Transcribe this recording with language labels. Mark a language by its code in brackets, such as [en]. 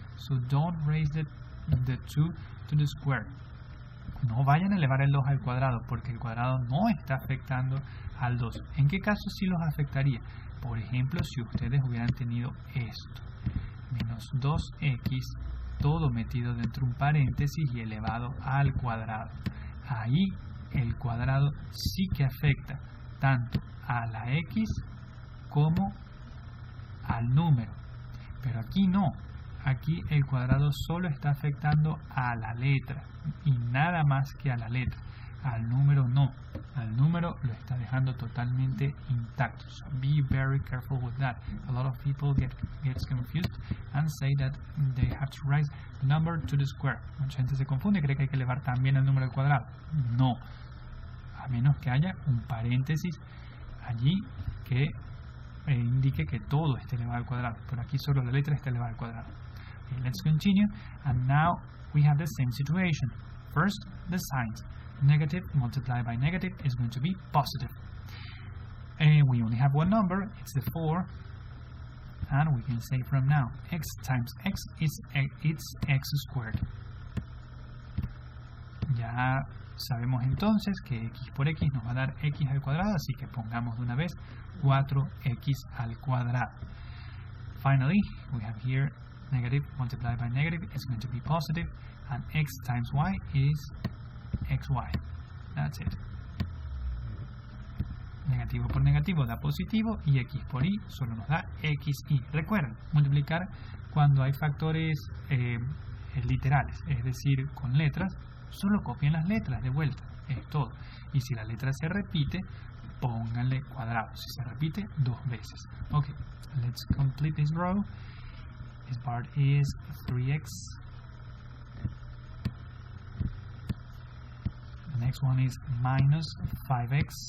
[en] So don't raise the 2 to the square. [es] No vayan a elevar el 2 al cuadrado, porque el cuadrado no está afectando al 2. ¿En qué caso sí los afectaría? Por ejemplo, si ustedes hubieran tenido esto, menos 2x, todo metido dentro de un paréntesis y elevado al cuadrado. Ahí el cuadrado sí que afecta tanto a la x como al número. Pero aquí no. Aquí el cuadrado solo está afectando a la letra y nada más que a la letra. Al número no. Al número lo está dejando totalmente intacto. So be very careful with that. A lot of people gets confused and say that they have to raise the number to the square. Mucha gente se confunde y cree que hay que elevar también el número al cuadrado. No. A menos que haya un paréntesis allí que indique que todo esté elevado al cuadrado. Pero aquí solo la letra está elevada al cuadrado. [en] Okay, let's continue. And now we have the same situation. First, the signs. Negative multiplied by negative is going to be positive. And we only have one number, it's the 4. And we can say from now, x times x is it's x squared. [es] Ya sabemos entonces que x por x nos va a dar x al cuadrado, así que pongamos de una vez 4x al cuadrado. [en] Finally, we have here negative multiplied by negative is going to be positive, and x times y is xy. That's it. [es] Negativo por negativo da positivo y x por y solo nos da xy. Recuerden, multiplicar cuando hay factores literales, es decir, con letras, solo copien las letras de vuelta, es todo. Y si la letra se repite, pónganle cuadrado. Si se repite, 2 veces. [en] Okay, let's complete this row. This part is 3x. The next one is minus 5x.